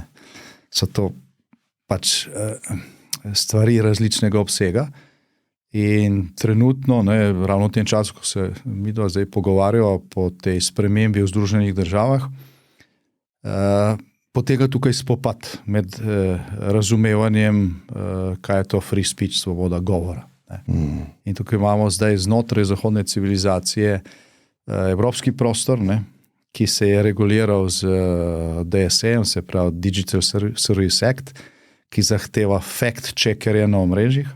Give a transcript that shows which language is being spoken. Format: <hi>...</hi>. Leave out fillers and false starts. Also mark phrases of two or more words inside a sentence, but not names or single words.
<sl>So to pač stvari različnega obsega in trenutno, ne, ravno v tem času, ko se midva zdaj pogovarjava po tej spremembi v Združenih državah, potega tukaj spopad med razumevanjem, kaj je to</sl> <en>free speech,</en> <sl>svoboda govora. In tukaj imamo zdaj znotraj zahodne civilizacije evropski prostor, ne, ki se je reguliral z DSA, se pravi Digital Service Act, ki zahteva fact-checkerje na omrežjih.</sl>